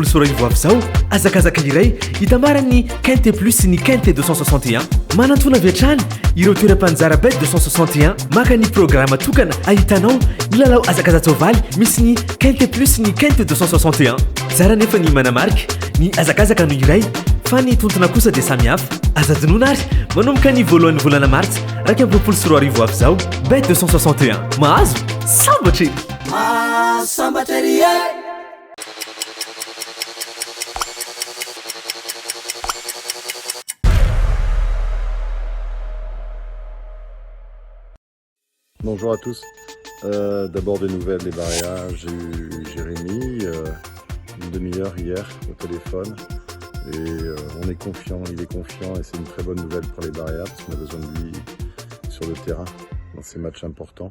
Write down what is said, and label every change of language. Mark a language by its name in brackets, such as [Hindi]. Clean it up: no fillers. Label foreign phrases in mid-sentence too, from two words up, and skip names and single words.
[Malagasy] sora arivo avy zao azakazaka iray hitamarany quinte plus ny quinte 261 manantona viatrany ireo toeram-panjara bet 261 maka ny programa tokana ahitanao milalao azakaza soavaly misy ny quinte plus ny quinte 261 zara nefa ny manamarika ny azakazaka no iray fa ny tontona kosa dia samihafa azadinoana ary manomboka ny voalohany volana martsa araka amin'ny 20 sora arivo avy zao bet 261 mahazo sambatry sambatry [French] Bonjour à tous. D'abord des nouvelles des barrières. J'ai eu Jérémy une demi-heure hier au téléphone et on est confiant, il est confiant et c'est une très bonne nouvelle pour les barrières parce qu'on a besoin de lui sur le terrain dans ces matchs importants.